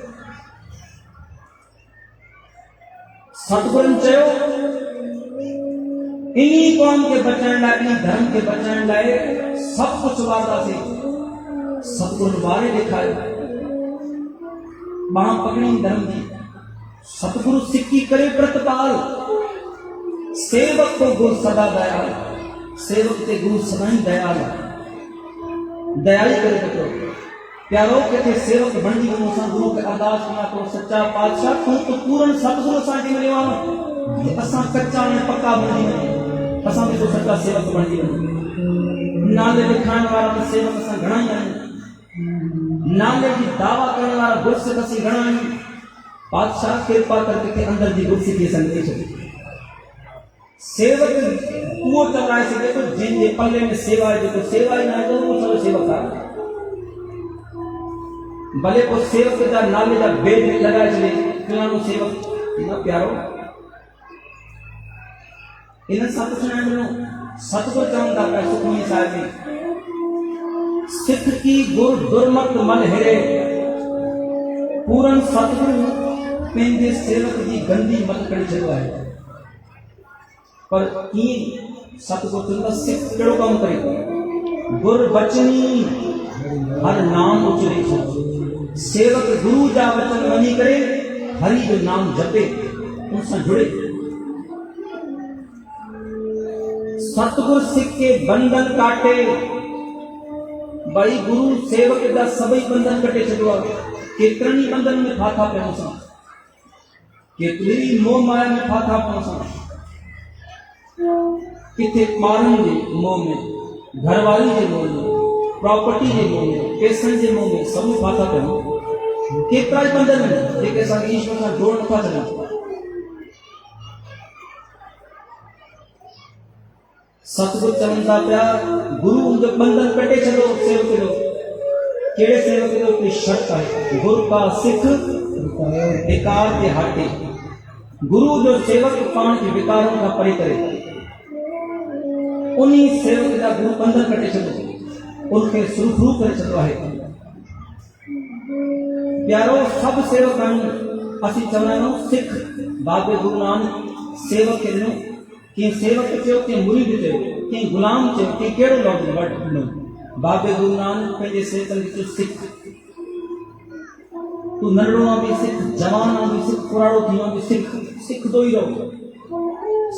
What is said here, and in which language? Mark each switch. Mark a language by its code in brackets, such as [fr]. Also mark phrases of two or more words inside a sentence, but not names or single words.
[sd] सतगुरुनि चयो इन क़ौम खे बचाइण लाइ, इन धर्म खे बचाइण लाइ सभु कुझु वारदासीं। सतगुरुनि वारे ॾेखारियो, बाह पकड़ी धर्म जी। [pa] सतगुरु सिक्की करे प्रतिपाल, सेवक को गुरु सदा दयाल, [sd] सेवक ते गुरु सदाई दयाल, दयाई करे रखो। प्यारो किथे सेवक बणजी वञो, असां गुरु खे अरदास कया तो सच्चा पातशाह तूं तो पूरन सतगुरु असांखे मिलियो आहे, असां कच्चा ऐं पक्का बणजी वञूं, असां बि तो सच्चा सेवक बणजी वञूं। नाले लिखाइण वारा त सेवक असां घणा ई आहियूं, नाले जी दावा करण वारा गुरसिख असीं घणा आहियूं। पातशाह कृपा करके अंदर जी गुरसिखी असां ॾेई छॾी। सेवक उहो चवराए सघे थो जंहिंजे पल्ले में सेवा आहे, जेको सेवा ई न आहे उहो सभु सेवक आहे। भले पोइ सेवक जा नाले जा बेद लॻाए छॾे फलाणो सेवक, न प्यारो इन सां पुछण ॾिनो। सतगुरु चवनि था पिया सुखमनी साहिब में, [pa] सिख की गुर दुर्मत मन हेरे, [sd] पूरन सतगुरु पंहिंजे सेवक जी गंदी मत करे छॾियो आहे। पर कीअं सतगुरु चवंदा सिख कहिड़ो कमु करे, [pa] गुर बचनी हर नाम उचरे, [sd] सेवक गुरु जा वचन वञी करे हरि जो नाम जपे, उन सां जुड़े। [pa] सतगुरु सिख के बंधन काटे, [sd] भाई गुरु सेवक जा सभई बंधन कटे छॾियो आहे। केतिरनि ई बंधन में फाथा पिया असां, केतिरी मोह माया में फाथा पिया असां, किथे ॿारनि जे मोह में, घरवारी जे मोह में, प्रॉपर्टी जे मोह में, पैसनि जे मोह में, सभु फाथा पिया। केतिरा ई बंधन आहिनि जेके असांखे ईश्वर सां जोड़ नथा सघनि। सतगुरु चवनि था पिया गुरु उनजो बंधन कटे छॾो सेवक जो। कहिड़े सेवक जो? हिकिड़ी शर्त आहे, [pa] गुरु का सिख विकार के हाटे। [sd] गुरु जो सेवक पाण खे विकारनि खां परे करे, उन सेवक जा गुरु बंधन कटे छॾो, उनखे सुरखरू करे छॾियो आहे। प्यारो सभु सेवक आहियूं, असीं चवंदा आहियूं सिख बाबे गुरु नानक सेवक खे ॾिनो। कंहिं सेवक चयो, कंहिं मुरीद चयो, कंहिं गुलाम चयो, कंहिं कहिड़ो लफ़्ज़ वर्ड ॾिनो। बाबे गुरु नानक पंहिंजे सेवकनि खे चयो सिख। तू नंढड़ो आहे बि सिख, जवान आहे बि सिख, पुराणो थी वियो आहे बि सिख, सिखंदो ई रहो।